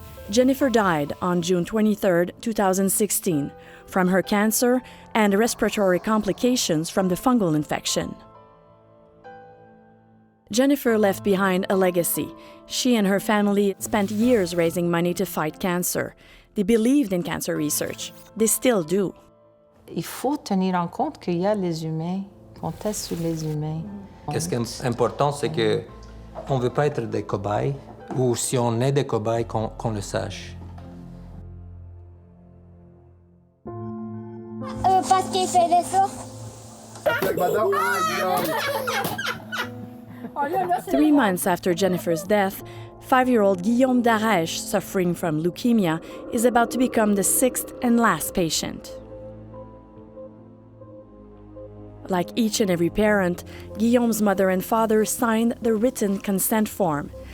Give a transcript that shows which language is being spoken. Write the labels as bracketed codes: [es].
[en] Jennifer died on June 23, 2016, from her cancer and respiratory complications from the fungal infection. Jennifer left behind a legacy. She and her family spent years raising money to fight cancer. They believed in cancer research. They still do. [fr] Il faut tenir en compte qu'il y a les humains, qu'on teste sur les humains. Qu'est-ce qui est important, c'est que on ne veut pas être des cobayes, ou si on est des cobayes, qu'on le sache. Parce qu'il fait des sauts. [en] 3 months after Jennifer's death, 5-year-old Guillaume Darèche, suffering from leukemia, is about to become the 6th and last patient. Like each and every parent, Guillaume's mother and father signed the written consent form.